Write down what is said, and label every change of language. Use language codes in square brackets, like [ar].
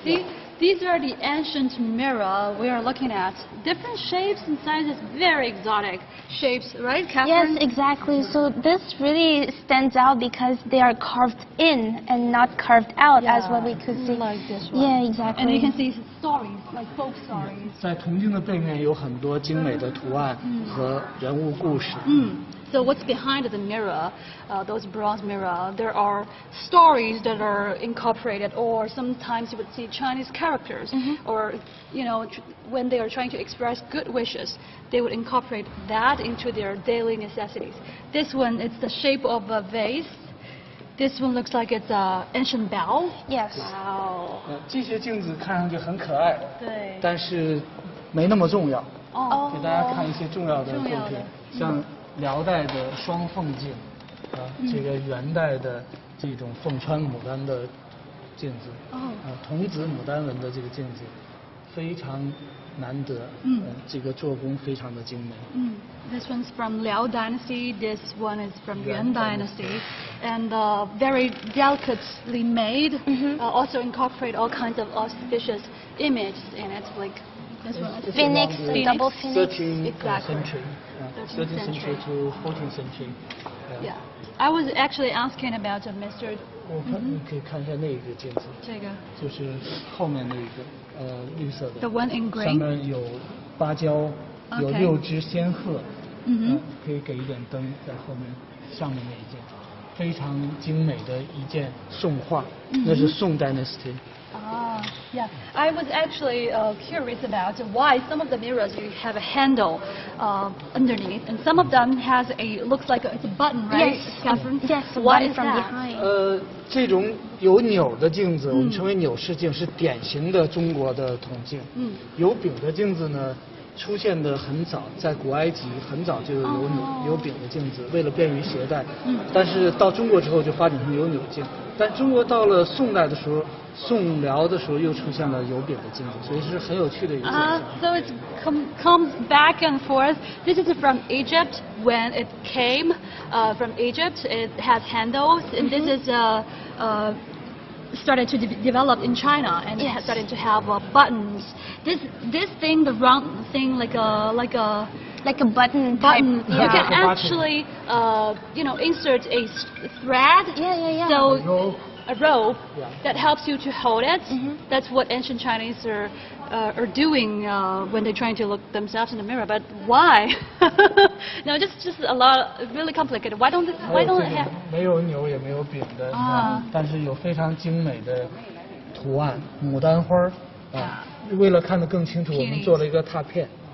[en] See, these are the ancient mirror we are looking at. Different shapes and sizes, very exotic shapes, right, Catherine? Yes, exactly. So this really stands out because they are carved in and not carved out, as what we could see. Like this one. Yeah, exactly. And you can see stories, like folk stories. [zh] 在铜镜的背面有很多精美的图案和人物故事。 [en] So what's behind the mirror, those bronze mirror, there are stories that are incorporated, or sometimes you would see Chinese characters, or, when they are trying to express good wishes, they would incorporate that into their daily necessities. This one, it's the shape of a vase. This one looks like it's an ancient bell. Yes. Wow. [zh] 这些镜子看上去很可爱，对。但是没那么重要。哦。给大家看一些重要的作品，像辽代的双凤镜，这个元代的这种凤穿牡丹的镜子，童子牡丹纹的这个镜子，非常难得，这个做工非常的精美。 [en] This one's from Liao Dynasty. This one is from Yuan Dynasty, and very delicately made. Also incorporate all kinds of auspicious images in it, like this one. Phoenix, double phoenix. 13th century. 13th century to 14th century. Yeah. I was actually asking about Mr. [zh] 你可以看一下那个镜子，这个就是后面那个绿色的 [en] The one in green. [zh] 上面有芭蕉，有6只仙鹤，可以给一点灯在后面，上面那一件，非常精美的一件宋画，那是宋 Dynasty。 [en] Yeah. I was actually curious about why some of the mirrors you have a handle underneath, and some of them looks like it's a button, right? Yes, Catherine? yes, What button is from that? behind. [zh] 这种有钮的镜子，我们称为钮式镜，是典型的中国的铜镜。有柄的镜子呢，出现的很早，在古埃及很早就有有柄的镜子，为了便于携带。但是到中国之后就发展成有钮镜。但中国到了宋代的时候，宋辽的时候又出现了有柄的镜子，所以是很有趣的一个现象。 [en] So it comes back and forth. This is from Egypt. When it came from Egypt, it has handles, and this is started to develop in China, and it started to have buttons. This thing, the round thing, like a button. Button. Type, yeah. You can actually, insert a thread. Yeah. So a rope that helps you to hold it. That's what ancient Chinese are doing when they're trying to look themselves in the mirror. But why? No, just a lot, really complicated. Why don't it have? [zh] 没有钮也没有柄的，但是有非常精美的图案，牡丹花为了看得更清楚，我们做了一个拓片。